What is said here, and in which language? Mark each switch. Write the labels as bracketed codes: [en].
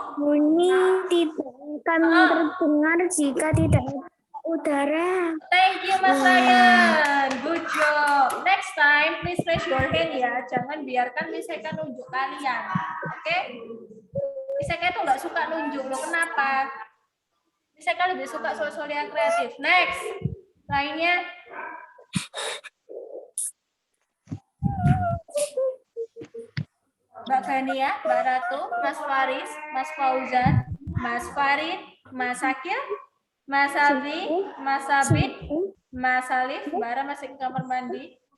[id] Bunyi tidak akan terdengar jika tidak ada udara. [en] Thank you, Mas Ryan. Good job. Next time, please raise your hand ya. [id] Jangan biarkan Miss Eka nunjuk kalian. Oke? Miss Eka itu nggak suka nunjuk. Loh, kenapa? Miss Eka lebih suka soal-soal yang kreatif. [en] Next. [id] Lainnya. Mbak Gania, Mbak Ratu, Mas Faris, Mas Fauzan, Mas Farid, Mas Akil, Mas Abi, Mas Abid, Mas Alif, Bara masih ke kamar mandi.